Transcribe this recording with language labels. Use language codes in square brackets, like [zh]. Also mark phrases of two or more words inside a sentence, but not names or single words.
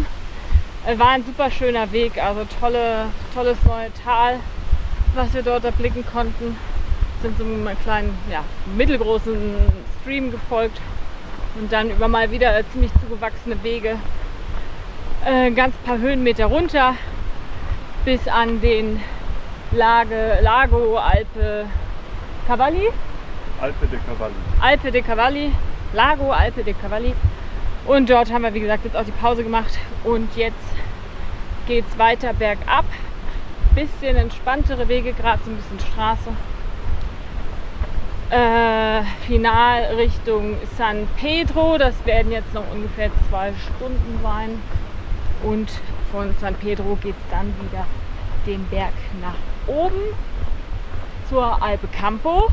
[de] War ein super schöner Weg, also tolles neue Tal, was wir dort erblicken konnten. Sind so einem kleinen, mittelgroßen Stream gefolgt und dann über mal wieder ziemlich zugewachsene Wege ganz paar Höhenmeter runter bis an den Lago Alpe Cavalli. Alpe de Cavalli. Lago Alpe de Cavalli. Und dort haben wir, wie gesagt, jetzt auch die Pause gemacht und jetzt geht es weiter bergab. Bisschen entspanntere Wege, gerade so ein bisschen Straße. Final Richtung San Pedro, das werden jetzt noch ungefähr 2 Stunden sein und von San Pedro geht es dann wieder den Berg nach oben zur Alpe Campo.